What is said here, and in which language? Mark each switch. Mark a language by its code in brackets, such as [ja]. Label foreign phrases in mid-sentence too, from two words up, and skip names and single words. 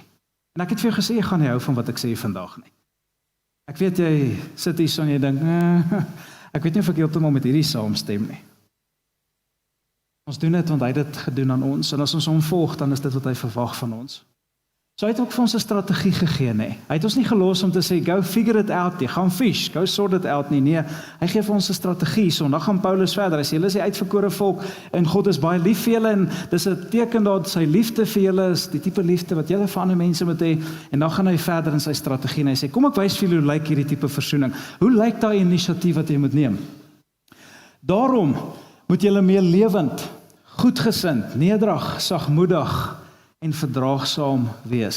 [af] En ek het vir jou gesê, ek gaan nie hou van wat ek sê vandag nie. Ek weet jy sit hier so en jy dink, ek weet nie of ek heeltemal met hierdie saamstem nie. Ons doen dit want hy het dit gedoen aan ons, en as ons hom volg, dan is dit wat hy verwag van ons. So hy het ook vir ons 'n strategie gegee, nee. Hy het ons nie gelos om te sê, [en] go figure it out, [af] jy gaan fish, [en] go sort it out [af] nie. Nee, hy gee vir ons 'n strategie. So dan gaan Paulus verder. Hy sê, julle is die uitverkore volk en God is baie lief vir julle en dis 'n teken dat sy liefde vir julle is die tipe liefde wat julle vir ander mense moet hê. En dan gaan hy verder in sy strategie en hy sê, kom ek wys vir julle hoe lyk hierdie tipe versoening. Hoe lyk daai inisiatief wat jy moet neem? Daarom moet julle meer lewend, goedgesind, nederig, sagmoedig en verdraagsaam wees.